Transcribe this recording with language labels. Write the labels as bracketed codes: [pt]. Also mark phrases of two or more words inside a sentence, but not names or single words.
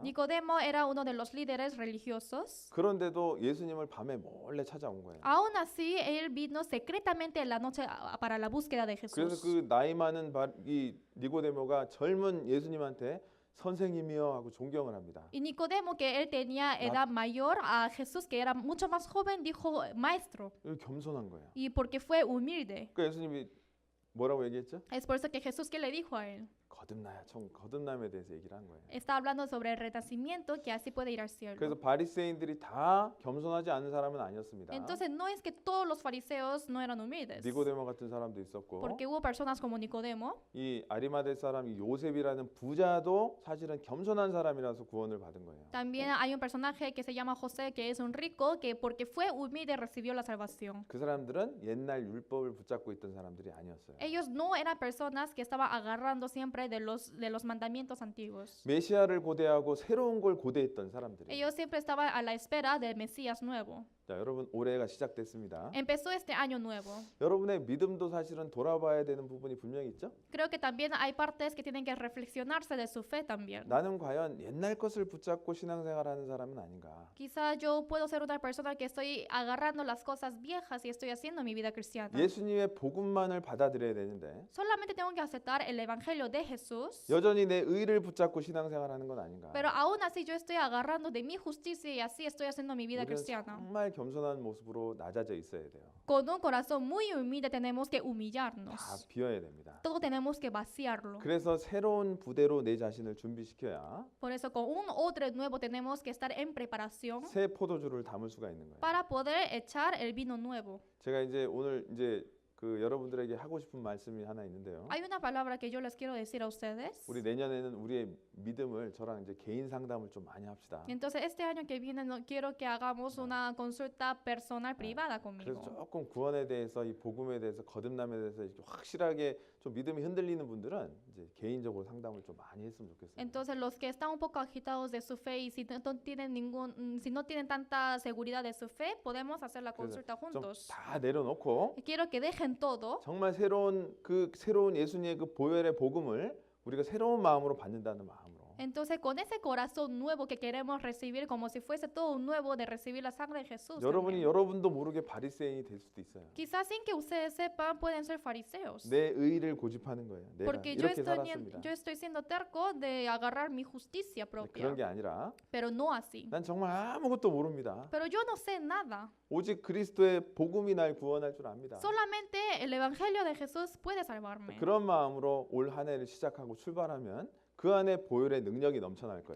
[es] Nicodemo era uno de los líderes religiosos. [ko] 그런데도 예수님을 밤에 몰래 찾아온 거예요. [es] Aún así, él vino secretamente en la noche para la búsqueda de [ko] 그래서 [es] Jesús. [ko] 그 나이 많은 이 니고데모가 젊은 예수님한테 선생님이여 하고 존경을 합니다. [es] Y Nicodemo, que él tenía edad mayor a Jesús, que era mucho más joven, dijo maestro. [ko] 겸손한 거예요. [es] Y porque fue humilde. [ko] 그러니까 예수님이 뭐라고 얘기했죠? [es] Es por eso que Jesús, ¿qué le dijo a él? [ko] 거듭남에 대해서 얘기를 한 거예요. [es] Está hablando sobre el renacimiento, que así puede ir al cielo. [ko] 그래서 바리새인들이 다 겸손하지 않은 사람은 아니었습니다. [es] Entonces no es que todos los fariseos no eran humildes. [ko] 니고데모 같은 사람도 있었고 [es] Porque hubo personas como Nicodemo. [ko] 이 아리마대 사람 이 요셉이라는 부자도 사실은 겸손한 사람이라서 구원을 받은 거예요. [es] También hay un personaje que se llama José, que es un rico, que porque fue humilde recibió la salvación. [ko] 그 사람들은 옛날 율법을 붙잡고 있던 사람들이 아니었어요. [es] Ellos no eran personas que estaban agarrando siempre de los mandamientos antiguos. [ko] 메시아를 고대하고 새로운 걸 고대했던 사람들이에요. [es] Ellos siempre estaban a la espera del Mesías nuevo. [ko] 자, 여러분 올해가 시작됐습니다. [es] Empezó este año nuevo. [ko] 여러분의 믿음도 사실은 돌아봐야 되는 부분이 분명히 있죠? [es] Creo que también hay partes que tienen que reflexionarse de su fe también. [ko] 나는 과연 옛날 것을 붙잡고 신앙생활하는 사람은 아닌가? [es] Quizá yo puedo ser una persona que estoy agarrando las cosas viejas y estoy haciendo mi vida cristiana. [ko] 예수님의 복음만을 받아들여야 되는데 [es] Solamente tengo que aceptar el evangelio de Jesús. [ko] 여전히 내 의를 붙잡고 신앙생활하는 건 아닌가? [es] Pero aún así yo estoy agarrando de mi justicia y así estoy haciendo mi vida [ko] 우리는 [es] cristiana. [ko] 정말 겸손한 모습으로 낮아져 있어야 돼요. [es] Con un corazón muy humilde tenemos que humillarnos. [ko] 다 비워야 됩니다. [es] Todo tenemos que vaciarlo. [ko] 그래서 새로운 부대로 내 자신을 준비시켜야 [es] Por eso con un odre nuevo tenemos que estar en preparación [ko] 새 포도주를 담을 수가 있는 거예요. [es] para poder echar el vino nuevo. [ko] 제가 이제 오늘 이제 그 여러분들에게 하고 싶은 말씀이 하나 있는데요. [es] Hay una palabra que yo les quiero decir a ustedes. [ko] 우리 내년에는 우리의 믿음을 저랑 이제 개인 상담을 좀 많이 합시다. [es] Entonces este año que viene quiero que hagamos una consulta personal privada [ko] 그래서 [es] conmigo. [ko] 조금 구원에 대해서 이 복음에 대해서 거듭남에 대해서 이렇게 확실하게 좀 믿음이 흔들리는 분들은 이제 개인적으로 상담을 좀 많이 했으면 좋겠어요. [es] Entonces los que están un poco agitados de su fe y si no tienen tanta seguridad de su fe, podemos hacer la consulta juntos. [ko] 좀 다 내려놓고 [es] Quiero que dejen todo [ko] 정말 새로운 예수님의 그 보혈의 복음을 우리가 새로운 마음으로 받는다는 마음으로. [es] Entonces, con ese corazón nuevo que queremos recibir, como si fuese todo un nuevo de recibir la sangre de Jesús. [ko] 여러분이 여러분도 모르게 바리새인이 될 수도 있어요. [es] Quizás sin que ustedes sepan, pueden ser fariseos. [ko] 내 의를 고집하는 거예요. 내가 [es] Porque yo [ko] 이렇게 살았습니다. [es] estoy siendo terco de agarrar mi justicia [ko] 그런 [es] propia, [ko] 게 아니라 [es] pero no así. [ko] 난 정말 아무것도 모릅니다. [es] Pero yo no sé nada. [ko] 오직 그리스도의 복음이 날 구원할 줄 압니다. [es] Solamente el evangelio de Jesús puede salvarme. [ko] 그런 마음으로 올 한 해를 시작하고 출발하면 그 안에 보혈의 능력이 넘쳐날 거예요.